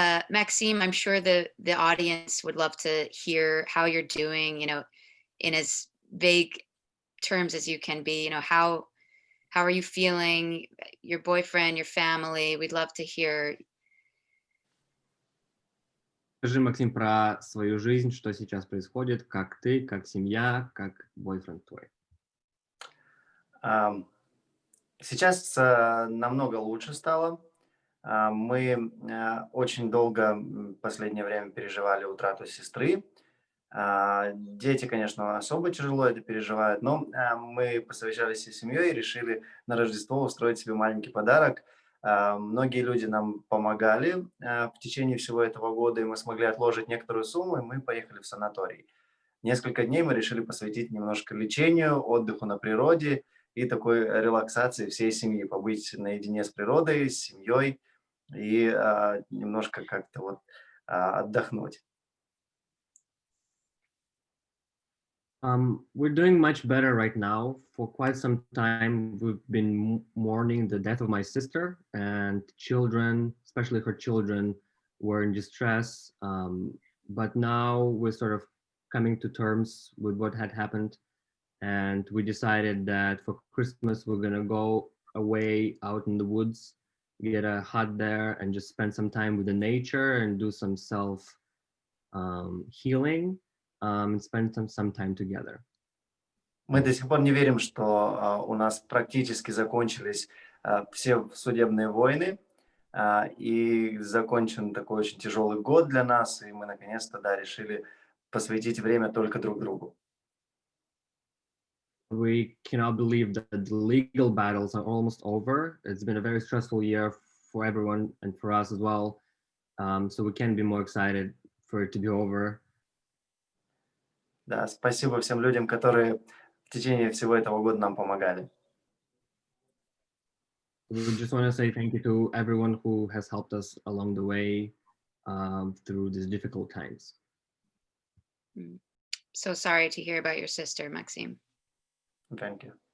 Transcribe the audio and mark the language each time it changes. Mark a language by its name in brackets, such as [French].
[English] Maxime, I'm sure the audience would love to hear how you're doing, in as vague terms as you can be. How are you feeling, your boyfriend, your family? We'd love to hear. [Russian] Скажи, Максим, про свою жизнь, что сейчас происходит, как ты, как семья, как бойфренд твой. Сейчас намного лучше стало. Мы очень долго в последнее время переживали утрату сестры. Дети, конечно, особо тяжело это переживают, но мы посовещались всей семьей и решили на Рождество устроить себе маленький подарок. Многие люди нам помогали в течение всего этого года, и мы смогли отложить некоторую сумму, и мы поехали в санаторий. Несколько дней мы решили посвятить немножко лечению, отдыху на природе и такой релаксации всей семьи, побыть наедине с природой, с семьей и немножко как-то вот отдохнуть. [English] We're doing much better right now. For quite some time, we've been mourning the death of my sister, and children, especially her children, were in distress. But now we're sort of coming to terms with what had happened. And we decided that for Christmas, we're going to go away out in the woods, get a hut there, and just spend some time with the nature and do some self healing. Spend some time together. [Russian] Мы до сих пор не верим, что у нас практически закончились все судебные войны, и закончен такой очень тяжелый год для нас, и мы наконец-то, да, решили посвятить время только друг другу. [English] We cannot believe that the legal battles are almost over. It's been a very stressful year for everyone and for us as well. So we can't be more excited for it to be over. [Russian] Да, спасибо всем людям, которые в течение всего этого года нам помогали. [English] We just want to say thank you to everyone who has helped us along the way through these difficult times. So sorry to hear about your sister, Maxime. Thank you.